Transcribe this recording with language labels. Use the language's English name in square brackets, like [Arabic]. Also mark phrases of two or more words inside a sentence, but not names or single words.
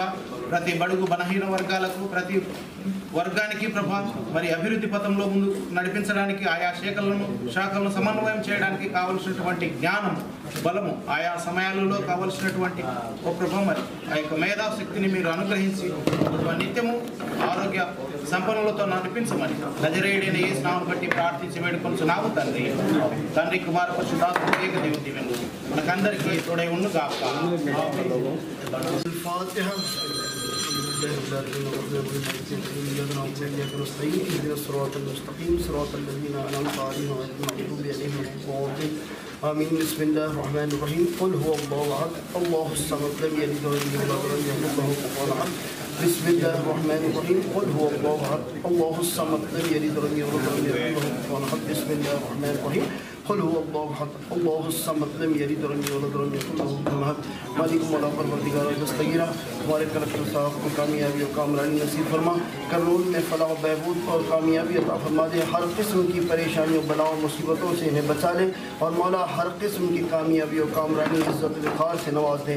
[Telugu] ప్రతి బడుగు బలహీన వర్గాలకు, ప్రతి వర్గానికి ప్రభా, మరి అభివృద్ధి పథంలో ముందు నడిపించడానికి ఆయా శాఖలను సమన్వయం చేయడానికి కావలసినటువంటి జ్ఞానం, బలము, ఆయా సమయాలలో కావలసినటువంటి ఓ ప్రభా, మరి ఆ యొక్క మేధాశక్తిని మీరు అనుగ్రహించి నిత్యము ఆరోగ్య సంపన్నులతో నడిపించమని నజరేయుడైన యేసు నామమును బట్టి ప్రార్థించి వేడుకొనుచున్నాము తండ్రి. తండ్రి, కుమార పరిశుద్ధాత్మ ఏక దేవుని దీవెనలు మనకందరికీ తోడై ఉండు గాక. [Arabic] آمين. بسم الله الرحمن الرحيم. قل هو الله أحد الله الصمد لم يلد ولم يولد ولم يكن له كفوا أحد. بسم الله الرحمن الرحيم. قل هو الله أحد الله الصمد لم يلد ولم يولد ولم يكن له كفوا أحد. بسم الله الرحمن الرحيم. قل هو الله أحد الله الصمد لم يلد ولم يولد ولم يكن له كفوا أحد. [Urdu] مالک مولا پروردگار مستغیرا، ہمارے کلکٹر صاحب کو کامیابی اور کامرانی نصیب فرما، کرنول میں فلاح بہبود اور کامیابی عطا فرما دے. ہر قسم کی پریشانیوں، بلاؤں، مصیبتوں سے انہیں بچا لے اور مولا ہر قسم کی کامیابی اور کامرانی عزت وقار سے نواز دے.